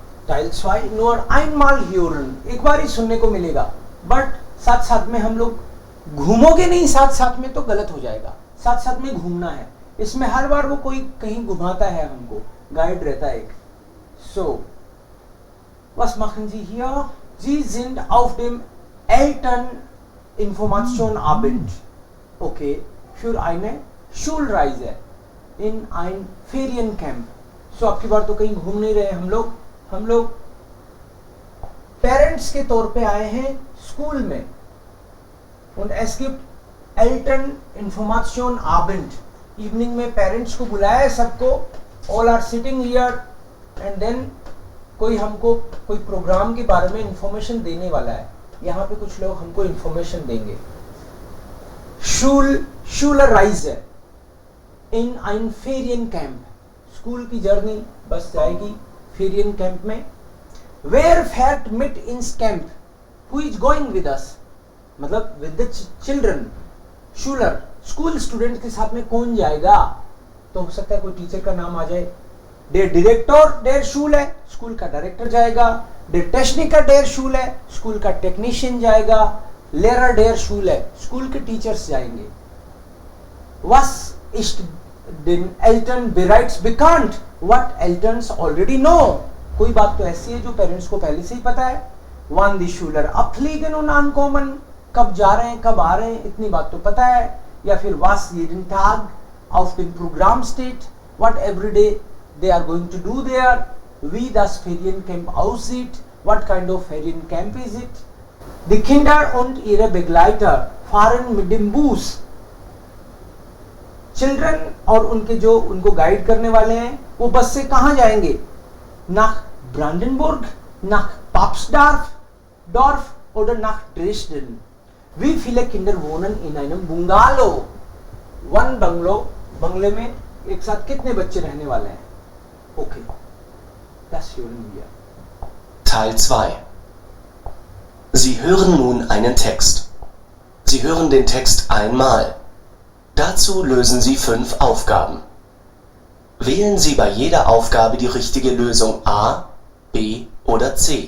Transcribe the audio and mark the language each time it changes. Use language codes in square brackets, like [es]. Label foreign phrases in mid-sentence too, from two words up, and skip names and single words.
[de] Teil 2 nur einmal hören, [hi] एक बार ही सुनने को मिलेगा, बट साथ साथ में हम लोग घूमोगे नहीं, साथ साथ में तो गलत हो जाएगा, साथ साथ में घूमना है। इसमें हर बार वो कोई कहीं घुमाता है, हमको गाइड रहता है एक। [de] So, was machen Sie hier? Sie sind auf dem Elterninformationabend. Okay, für eine Schulreise in ein Feriencamp. So, [hi] अब की बार तो कहीं घूम नहीं रहे हम लोग पेरेंट्स के तौर पे आए हैं स्कूल में। [de] Und es gibt Elterninformationabend. [hi] इवनिंग में पेरेंट्स को बुलाया है सबको। [en] All are sitting here and then [hi] कोई हमको कोई प्रोग्राम के बारे में इंफॉर्मेशन देने वाला है। यहाँ पे कुछ लोग हमको इंफॉर्मेशन देंगे। [de] Schulreise in ein Feriencamp. [hi] स्कूल की जर्नी बस जाएगी फेरियन कैंप में। [de] Wer fährt mit ins Camp? [en] Who is going with us? [hi] मतलब [en] with the children. [de] Schüler, [hi] स्कूल स्टूडेंट के साथ में कौन जाएगा? तो हो सकता है कोई टीचर का नाम आ जाए। [de] Der Direktor der Schule, [hi] स्कूल का डायरेक्टर जाएगा। [de] Der Techniker der Schule, [hi] स्कूल का टेक्नीशियन जाएगा। [de] Lehrer der Schule, [hi] स्कूल के टीचर्स जाएंगे। [de] Was ist den Eltern bereits bekannt? [en] What Elterns already know? [hi] कोई बात तो ऐसी है जो पेरेंट्स को पहले से ही पता है। [de] Wann die Schüler abfliegen und ankommen, [hi] कब जा रहे हैं कब आ रहे हैं, इतनी बात तो पता है। [de] या फिर was jeden Tag auf dem Programm steht, [en] what every day they are going to do there, [de] wie das Feriencamp aussieht, [en] what kind of Feriencamp is it. [de] Die Kinder und ihre Begleiter fahren mit dem Bus. [hi] चिल्ड्रन और उनके जो उनको गाइड करने वाले हैं वो बस से कहाँ जाएंगे? [de] nach Brandenburg, nach Dorf oder nach Dresden. Wie viele Kinder wohnen in einem Bungalow? [en] One bungalow, [hi] बंगले में एक साथ कितने बच्चे रहने वाले हैं? [de] Okay, das hören wir. Teil 2. Sie hören nun einen Text. Sie hören den Text einmal. Dazu lösen Sie 5 Aufgaben. Wählen Sie bei jeder Aufgabe die richtige Lösung A, B oder C.